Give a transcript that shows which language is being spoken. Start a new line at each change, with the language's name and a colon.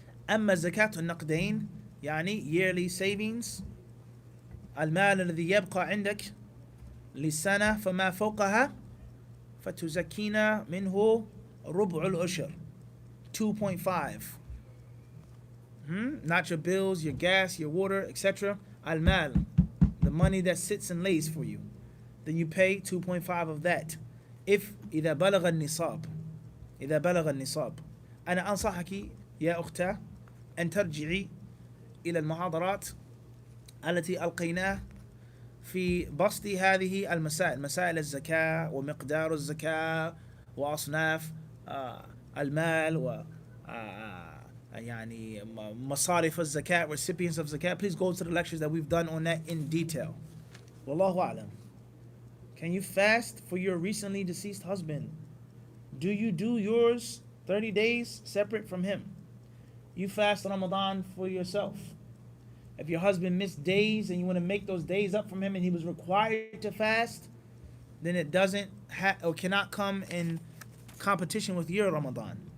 Arabic: أما زكاة النقدين يعني
English: yearly savings،
Arabic: المال الذي يبقى عندك للسنة فما فوقها، فتزكينا منه ربع العشر 2.5.
English: Not your bills, your gas, your water, etc. Al-mal, the money that sits and lays for you. Then you pay 2.5 of that.
Arabic: If إذا بلغ النصاب، إذا بلغ النصاب. أنا أنصحك يا أختاه أن ترجعي إلى المحاضرات التي ألقيناها في بسط هذه المسائل، مسائل الزكاة ومقدار الزكاة وأصناف المال و يعني مصارف الزكاة,
English: recipients of zakat. Please go to the lectures that we've done on that in detail. Wallahu a'lam. Can you fast for your recently deceased husband? Do you do yours 30 days separate from him? You fast Ramadan for yourself. If your husband missed days and you want to make those days up from him and he was required to fast, then it doesn't or cannot come in competition with your Ramadan.